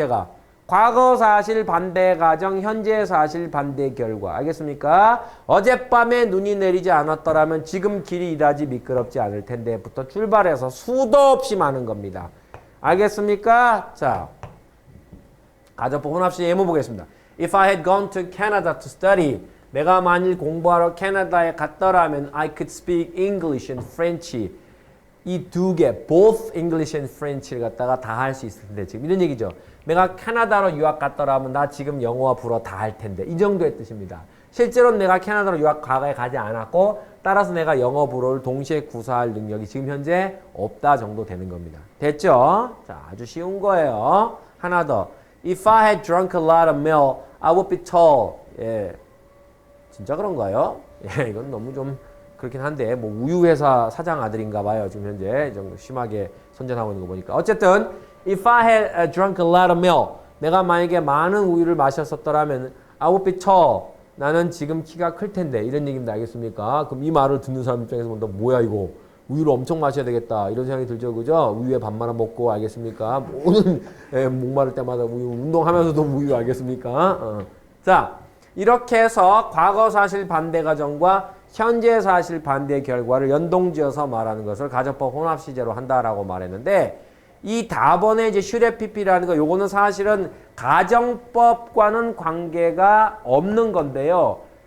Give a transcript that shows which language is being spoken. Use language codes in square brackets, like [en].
[ko] 제가 과거 사실 반대 가정 현재 사실 반대 결과. 알겠습니까? 어젯밤에 눈이 내리지 않았더라면 지금 길이 이다지 미끄럽지 않을 텐데부터 출발해서 수도 없이 많은 겁니다. 알겠습니까? 자. 가정법 혼합시 예문 보겠습니다. [en] If I had gone to Canada to study, [ko] 내가 만일 공부하러 캐나다에 갔더라면 [en] I could speak English and French. [ko] 이 2개, [en] both English and French [ko] 를 갖다가 다 할 수 있을 텐데 지금 이런 얘기죠. 내가 캐나다로 유학 갔더라면 나 지금 영어와 불어 다 할 텐데 이 정도의 뜻입니다. 실제로는 내가 캐나다로 유학 과거에 가지 않았고 따라서 내가 영어 불어를 동시에 구사할 능력이 지금 현재 없다 정도 되는 겁니다. 됐죠? 자, 아주 쉬운 거예요. 하나 더. [en] If I had drunk a lot of milk, I would be tall. [ko] 예, 진짜 그런가요? 예, 이건 너무 좀 그렇긴 한데 뭐 우유회사 사장 아들인가 봐요. 지금 현재 좀 심하게 선전하고 있는 거 보니까. 어쨌든 [en] If I had drunk a lot of milk, [ko] 내가 만약에 많은 우유를 마셨었더라면 [en] I would be tall. [ko] 나는 지금 키가 클 텐데 이런 얘기입니다. 알겠습니까? 그럼 이 말을 듣는 사람 입장에서 보면 뭐야 이거. 우유를 엄청 마셔야 되겠다 이런 생각이 들죠. 그죠? 우유에 밥 말아 먹고 알겠습니까? 모든 목마를 때마다 우유 운동하면서도 우유 알겠습니까? 자 이렇게 해서 과거 사실 반대 가정과 현재 사실 반대 결과를 연동지어서 말하는 것을 가정법 혼합 시제로 한다라고 말했는데 이 답원의 이제 슈레피피라는 거 요거는 사실은 가정법과는 관계가 없는 건데요.